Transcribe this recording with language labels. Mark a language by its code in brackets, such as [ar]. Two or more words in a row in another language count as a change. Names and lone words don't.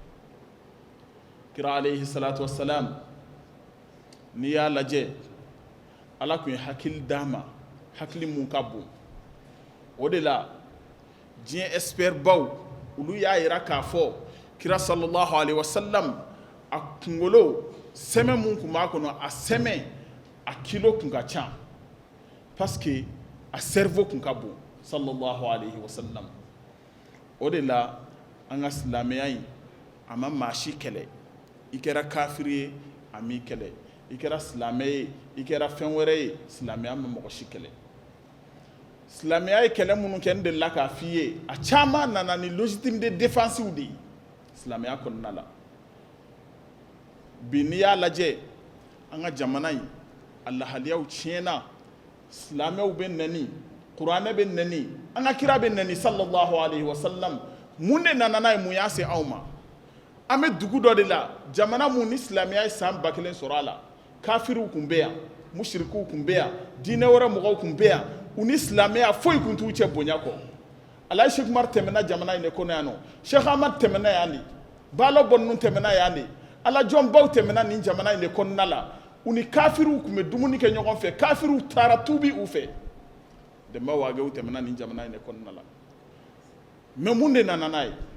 [bm] kira [ar] عليه الصلاة والسلام [bm] n'i y'a lajɛ ala tun ye hakili d'a ma hakili mun ka bon o de la diɲɛ expert baw olu y'a yira k'a fɔ kira [ar] صلى الله عليه وسلم [bm] a kunkolo sɛmɛ mun tun b'a kɔnɔ a sɛmɛ a kilo tun ka ca parce que a cerveau tun ka bon [ar] صلى الله عليه وسلم [bm] o de la an ka silamɛya in a ma maa si kɛlɛ i kɛra kafiri ye a m'i kɛlɛ i kɛra silamɛ ye i kɛra fɛn wɛrɛ ye silamɛya ma mɔgɔ si kɛlɛ silamɛya ye kɛlɛ minnu kɛ n delila k'a f'i ye a caman nana ni [fr] légitimité défensive [bm] de ye silamɛya kɔnɔna la bi n'i y'a lajɛ an ka jamana in a lahaliyaw tiɲɛna silamɛw bɛ nɛni kuranɛ bɛ nɛni an ka kira bɛ nɛni [ar] صلى الله عليه وسلم [bm] mun de nana n'a ye mun y'a se anw ma an bɛ dugu dɔ de la jamana mun ni silamɛya ye san 1000 sɔrɔ a la kafiriw tun bɛ yan mushrikiw tun bɛ yan diinɛ wɛrɛ mɔgɔw tun bɛ yan u ni silamɛya foyi tun t'u cɛ bonya kɔ alaji Sheikh Umar tɛmɛna jamana in de kɔnɔ yan nɔ Sheikh Ahmad tɛmɛna yan de Baalo Bɔnnu tɛmɛna yan de alajɔnbaw tɛmɛna nin jamana in de kɔnɔna la u ni kafiriw tun bɛ dumuni kɛ ɲɔgɔn fɛ kafiriw taara tuubi u fɛ dɛmɛ waagew tɛmɛna nin jamana in de kɔnɔna la mais mun de nana n'a ye